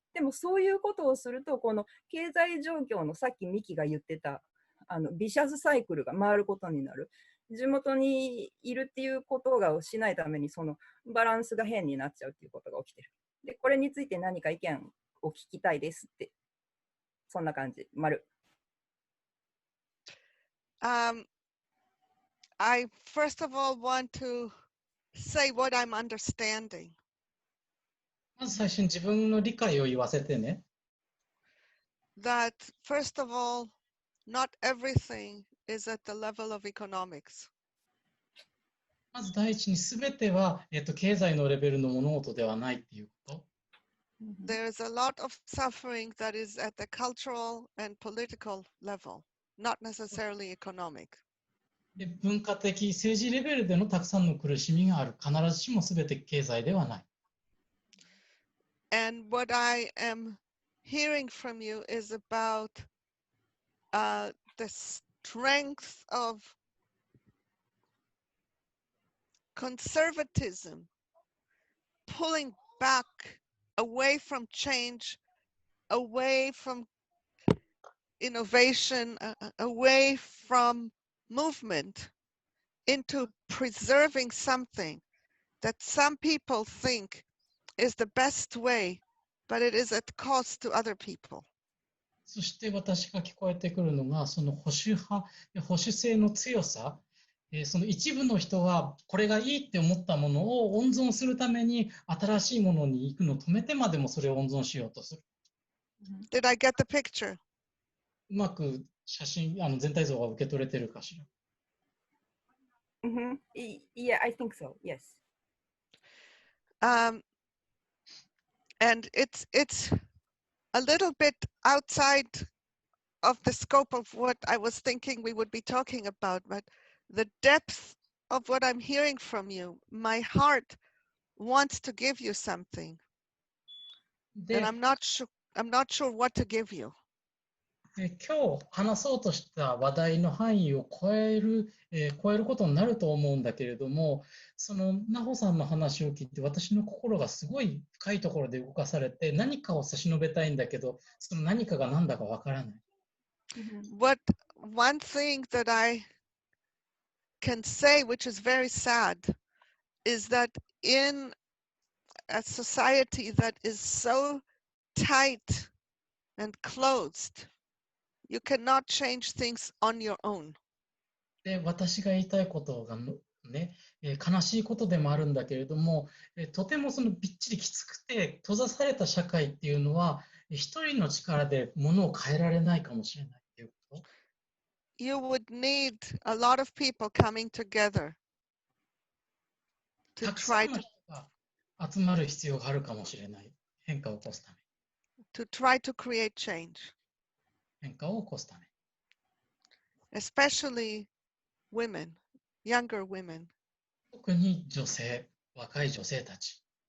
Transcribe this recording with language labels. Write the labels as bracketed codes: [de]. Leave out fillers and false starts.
[ja] でも、そういうことをすると、この経済状況のさっきミキが言ってた、ビシャスサイクルが回ることになる。地元にいるっていうことがしないためにそのバランスが変になっちゃうっていうことが起きてる。で、これについて何か意見を聞きたいですって。そんな感じ。丸。 [en] I first of all want to say what I'm understanding. [ja] まず最初に自分の理解を言わせてね。 [en] That first of all, not everything is at the level of economics. [ja] まず第一に全ては、経済のレベルの物事ではないっていうこと。 [en] There's a lot of suffering that is at the cultural and political level, not necessarily economic. [ja] で、文化的、政治レベルでのたくさんの苦しみがある。必ずしも全て経済ではない。 [en] And what I am hearing from you is about the strength of conservatism, pulling back away from change, away from innovation, away from movement, into preserving something that some people think is the best way, but it is at cost to other people. [ja] そして私が聞こえてくるのが、その保守派、保守性の強さ、その一部の人はこれがいいって思ったものを温存するために新しいものに行くのを止めてまでもそれを温存しようとする。 [en] Did I get the picture? [ja] うまく写真、全体像が受け取れてるかしら。 [en] Yeah, I think so. Yes. And it's a little bit outside of the scope of what I was thinking we would be talking about, but the depth of what I'm hearing from you, my heart wants to give you something, and I'm not sure what to give you. [ja] 今日話そうとした話題の範囲を超えることになると思うんだけれども、その奈穂さんの話を聞いて私の心がすごい深いところで動かされて、何かを差し伸べたいんだけど、その何かが何だかわからない。 [en] One thing that I can say, which is very sad, is that in a society that is so tight and closed, you cannot change things on your own. [ja] で、私が言いたいことがね、悲しいことでもあるんだけれども、とてもそのびっちりきつくて閉ざされた社会っていうのは、一人の力で物を変えられないかもしれないっていうこと。 [en] You would need a lot of people coming together to [ja] たくさ [en] try [ja] んの [en] to [ja] 人が集まる必要があるかもしれない。変化を起こすため。 [en] try to create change, [ja] 変化を起こすため。 [en] especially women, younger women. [ja] 特に女性、若い女性たち。